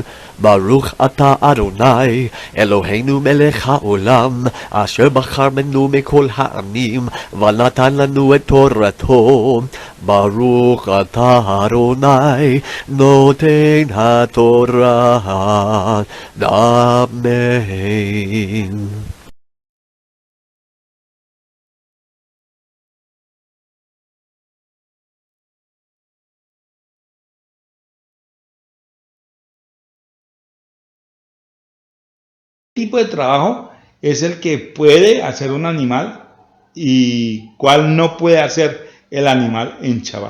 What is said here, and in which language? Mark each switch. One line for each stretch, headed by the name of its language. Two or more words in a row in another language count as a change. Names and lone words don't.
Hebrew: ברוך אתה אדוני אלוהינו מלך העולם אשר בחר בנו מכל העמים ונתן לנו את תורתו. ברוך אתה אדוני נותן התורה. Amen.
Spanish: Tipo de trabajo es el que puede hacer un animal y cuál no puede hacer el animal en Shabbat.